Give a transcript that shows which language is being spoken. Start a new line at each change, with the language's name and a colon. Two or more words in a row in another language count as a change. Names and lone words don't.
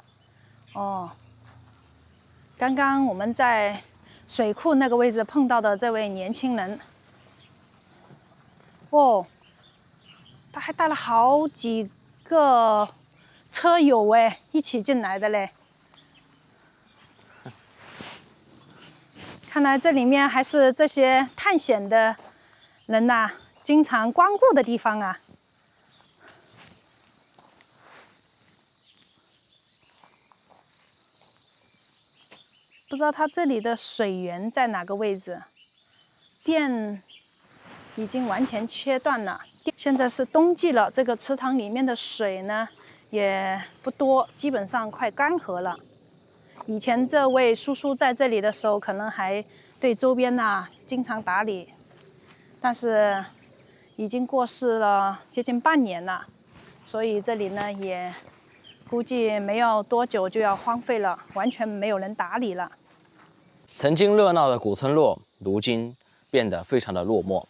Chinese: 哦，剛剛我們在水庫那個位置碰到的這位年輕人，哦，他還帶了好幾個車友哎，一起進來的嘞。看來這裡面還是這些探險的人吶，經常光顧的地方啊。不知道它這裡的水源在哪個位置，電已經完全切斷了。現在是冬季了，這個池塘裡面的水呢也不多，基本上快乾涸了。以前這位叔叔在這裡的時候，可能還對周邊經常打理，但是已經過世了接近半年了，所以這裡呢也估計沒有多久就要荒廢了，完全沒有人打理了。曾經熱鬧的古村落，如今變得非常的落寞。